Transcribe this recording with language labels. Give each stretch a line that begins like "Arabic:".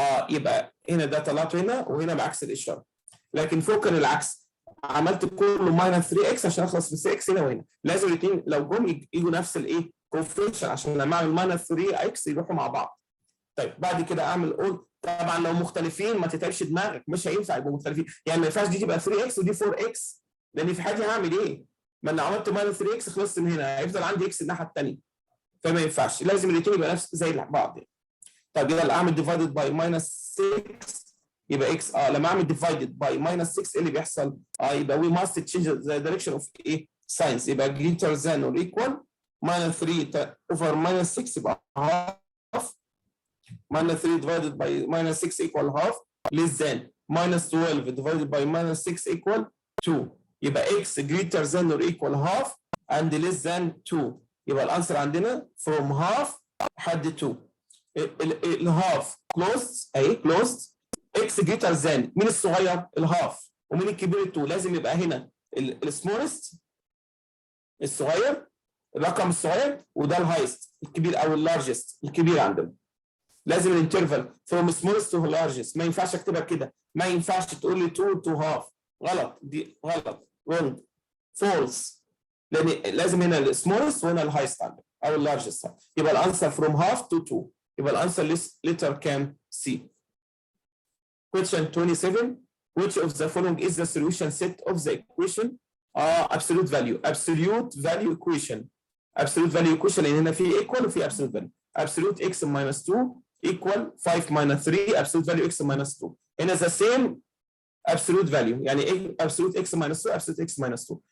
Arabic: يبقى هنا ده طلعته هنا وهنا بعكس الاشاره، لكن فوق كان العكس، عملت كله ماينس 3x عشان اخلص من 6 هنا وهنا، لازم الاثنين لو جم يجوا نفس الايه؟ كوفيشن عشان لما اعمل ماينس 3x يروحوا مع بعض. طيب بعد كده اعمل all، طبعا لو مختلفين ما تتعبش دماغك، مش هينفع يبقوا مختلفين، يعني ما ينفعش دي تبقى 3x ودي 4x، لان في حاجه هعمل ايه؟ ما انا عملت ماينس 3x خلصت من هنا، هيفضل عندي x الناحيه الثانيه، فما ينفعش، لازم الاثنين يبقى نفس زي بعض. طب يلا اعمل
English: divided by minus 6،
Arabic: يبقى x لما اعمل divided by minus 6 ايه اللي بيحصل؟ يبقى
English: we must change the direction of
Arabic: ايه؟ signs، يبقى
English: greater than or equal minus 3 over minus 6 يبقى half، minus 3 divided by minus 6 equal half
Arabic: less than minus 12 divided by minus 6 equal 2، يبقى
English: x greater than or equal half and less than 2،
Arabic: يبقى الانسر عندنا from half لحد 2. الهاف closed اهي closed، x greater than مين الصغير؟ الهاف، ومين الكبير؟ 2. لازم يبقى هنا السمولست الصغير، الرقم الصغير، وده الهايست الكبير او اللارجست الكبير عندنا. لازم الانترفال
English: from smallest to largest،
Arabic: ما ينفعش اكتبها كده، ما ينفعش تقول لي 2 to half، غلط، دي غلط، wrong، false، لان لازم هنا السمولست وهنا الهايست عندنا او اللارجست، يبقى الانسر
English: from half to 2،
Arabic: يبقى الانسر letter كام؟ C.
English: Question 27. Which of the following is the solution set of the equation absolute value equation. Absolute value equation لان هنا في equal وفي absolute value. Absolute x minus 2 equal 5 minus 3 absolute value x minus 2.
Arabic: هنا
English: the same absolute value،
Arabic: يعني ايه absolute x minus 2 absolute x minus 2.